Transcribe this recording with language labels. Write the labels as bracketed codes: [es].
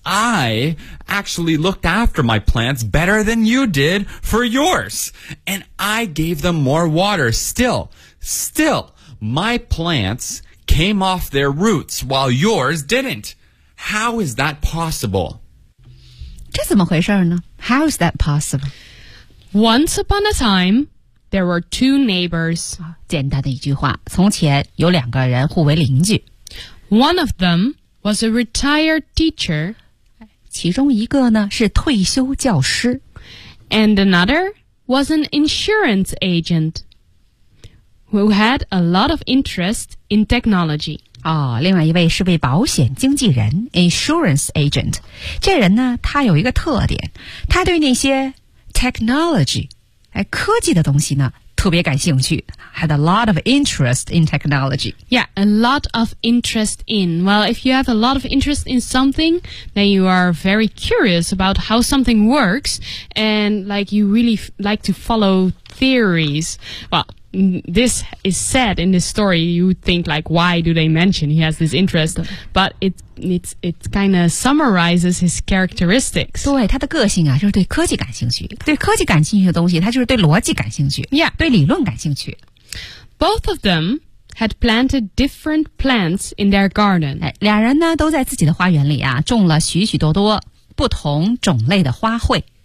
[en] I actually looked after my plants better than you did for yours, and I gave them more water still." Still, my plants came off their roots while yours didn't. How is that possible? [zh] 这怎么回事呢? [en] How is that possible? Once upon a time, there were two neighbors. [zh] 简单的一句话，从前有两个人互为邻居。 [en] One of them was a retired teacher. [zh] 其中一个呢，是退休教师。 [en] And another was an insurance agent. Who had a lot of interest in technology. [zh] 哦，另外一位是位保险经纪人 [en] insurance agent. [zh] 这人呢，他有一个特点，他对那些 technology, 科技的东西呢，特别感兴趣 [en] had a lot of interest in technology. Yeah, a lot of interest in. Well, if you have a lot of interest in something, then you are very curious about how something works, and like you really like to follow theories. Well,This is said in this story. You would think, like, why do they mention he has this interest? But it kind of summarizes his characteristics. [zh] 对他的个性啊，就是对科技感兴趣。对科技感兴趣的东西，他就是对逻辑感兴趣。 [en] Yeah, [zh] 对理论感兴趣。 [en] Both of them had planted different plants in their garden. [zh] 两人呢都在自己的花园里啊种了许许多多不同种类的花卉。